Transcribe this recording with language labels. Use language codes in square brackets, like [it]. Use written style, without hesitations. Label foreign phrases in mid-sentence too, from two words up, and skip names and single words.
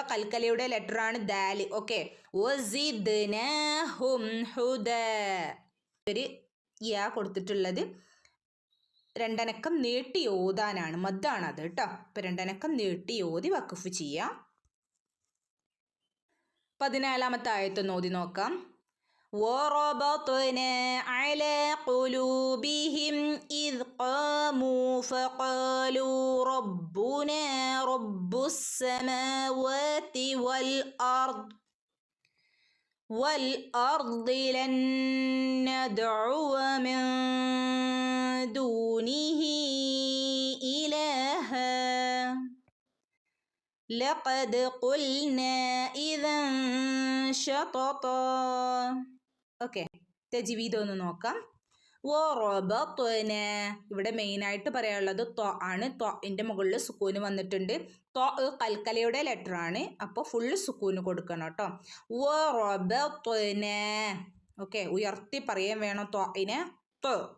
[ml] കൽക്കലയുടെ ലെറ്ററാണ് ദാല്. ഓക്കെ, [ar] وزدناهم هدى. [ml] ഒരു യാ കൊടുത്തിട്ടുള്ളത് രണ്ടനക്കം നീട്ടി ഓതാനാണ്, മദ്ദാണ് അത് കേട്ടോ. ഇപ്പം രണ്ടനക്കം നീട്ടി ഓതി വഖഫ് ചെയ്യാം. 14ാമത്തെ ആയത്തൊന്ന് ഓതി നോക്കാം. [ar] وَرَبَطْنَا عَلَى قُلُوبِهِمْ إِذْ قَامُوا فَقَالُوا رَبُّنَا رَبُّ السَّمَاوَاتِ وَالْأَرْضِ لَن نَّدْعُوَ مِن دُونِهِ إِلَٰهًا لَقَدْ قُلْنَا إِذًا شَطَطًا. [ml] ഓക്കെ, തജ്വീദ് ഒന്ന് നോക്കാം. വറബത്ന, ഇവിടെ മെയിനായിട്ട് പറയാനുള്ളത് ത്വ ആണ്. ത്വൻ്റെ മുകളിൽ സുക്കൂന് വന്നിട്ടുണ്ട്. ത്വ കൽക്കലയുടെ ലെറ്ററാണ്, അപ്പോൾ ഫുള്ള് സുക്കൂന് കൊടുക്കണം കേട്ടോ. വറബത്ന. ഓക്കെ, ഉയർത്തി പറയാൻ വേണം ത്വഇനെ. ത്വ.